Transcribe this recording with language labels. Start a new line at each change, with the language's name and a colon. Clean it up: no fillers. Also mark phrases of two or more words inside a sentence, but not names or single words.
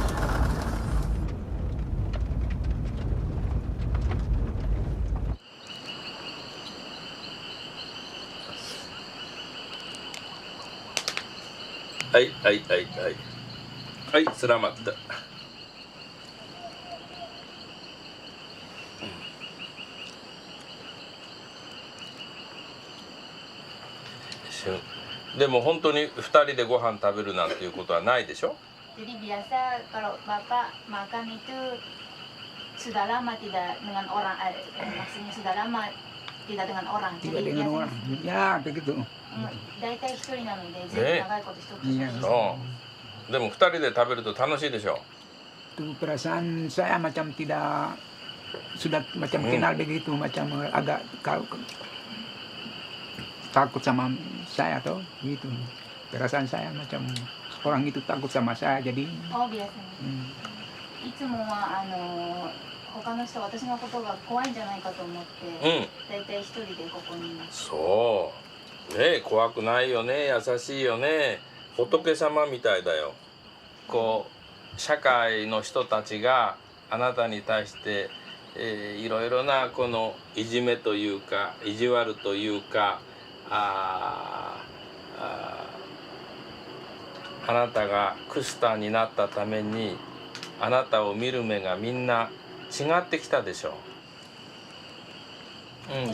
Japanese: はいはいはいはいはい、スラマット。でも本当に2人でご飯食べるなんていうことはないでしょ。
Indonesian: Jadi biasa kalau Bapak makan itu sudah lama tidak dengan orang, maksudnya sudah lama tidak dengan orang. Tidak dengan orang. Ya begitu.
Japanese: 大体一人なのでずっと長いこと一つします。でも2人で食べると楽しいでしょ。
Indonesian: Itu perasaan saya macam tidak sudah macam kenal begitu, macam agak takut sama saya tuh gitu. Perasaan saya macam orang itu takut sama saya jadi. Oh biasa.
Japanese: いつもは他の人私のことが怖いんじゃないかと思って、だいたい一人でここにいます。そうね、怖くないよね、優しいよね、仏様みたいだよ。こう社会の人たちがあなたに対して、いろいろなこのいじめというか意地悪というかあなたがクスターになったためにあなたを見る目がみんな違ってきたでしょう。